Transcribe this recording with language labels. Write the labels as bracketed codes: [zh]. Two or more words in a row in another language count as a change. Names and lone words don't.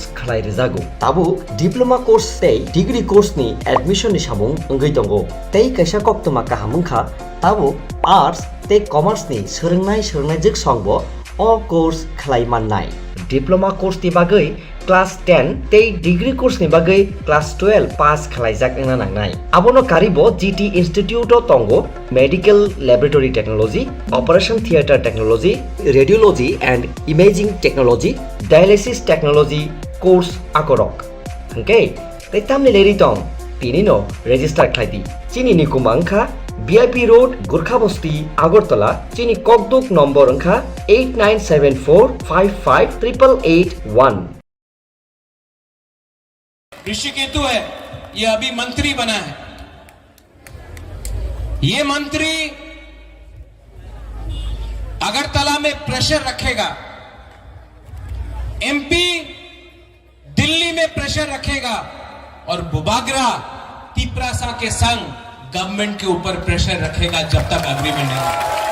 [trp] khlai rejago tabu [en] diploma course [trp] tei [en] degree course [trp] ni admission ni samung ongoi tongo tei kaisa koktoma kahamung kha tabu arts tei commerce ni sorongnai jik songbo o course khlai mannai [en] diploma course [trp] ni bagai class 10 tei [en] degree course [trp] ni bagai class 12 pass khlaijak engna nangnai abono karibo GT Institute o tongo [en] medical laboratory technology operation theater technology radiology and imaging technology dialysis technology [trp] course akorok hangke tei tamni leri tong tini no register khlaidi chini ni kumangkha VIP Road Gurkhabasti Agartala chini kokduk number angkha 8974558881 [hi] ऋषिकेतु है, ये अभी मंत्री बना है। ये मंत्री अगरतला में प्रेशर रखेगा, MP दिल्ली में प्रेशर रखेगा और बुबागरा तिपरासा के संग गवर्नमेंट के ऊपर प्रेशर रखेगा जब तक एग्रीमेंट नहीं होगा।